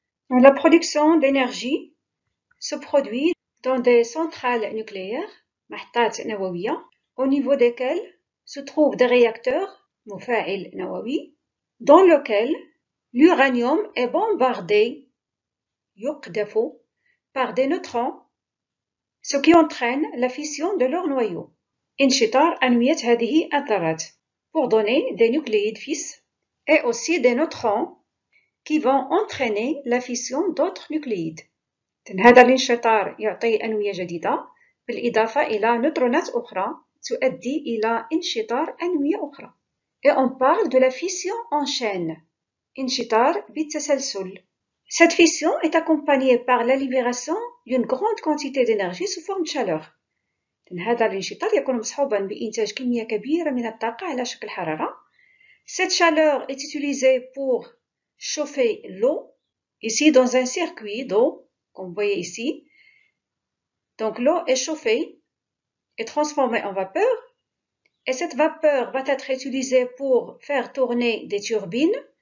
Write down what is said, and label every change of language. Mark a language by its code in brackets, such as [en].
[fr] La production d'énergie se produit dans des centrales nucléaires, [ar] محطات نووية, [fr] au niveau desquelles se trouvent des réacteurs, [ar] مفاعل نووي, [fr] dans lequel l'uranium est bombardé, [ar] يقذف, [fr] par des neutrons, ce qui entraîne la fission de leur noyau. [ar] انشطار أنوية هذه الذرات [fr] pour donner des nucléides fixes et aussi des neutrons qui vont entraîner la fission d'autres nucléides. [ar] هذا الانشطار يعطي أنوية جديدة بالإضافة إلى نيوترونات أخرى تؤدي إلى انشطار أنوية أخرى. [fr] Et on parle de la fission en chaîne. [ar] انشطار بالتسلسل. [fr] Cette fission est accompagnée par la libération d'une grande quantité d'énergie sous forme de chaleur. [ar] هذا الانشطار يكون مصحوبا بإنتاج كمية كبيرة من الطاقة على شكل حرارة. [fr] Cette chaleur est utilisée pour chauffer l'eau, ici dans un circuit d'eau, comme vous voyez ici. Donc l'eau est chauffée et transformée en vapeur. Et cette vapeur va être utilisée pour faire tourner des turbines.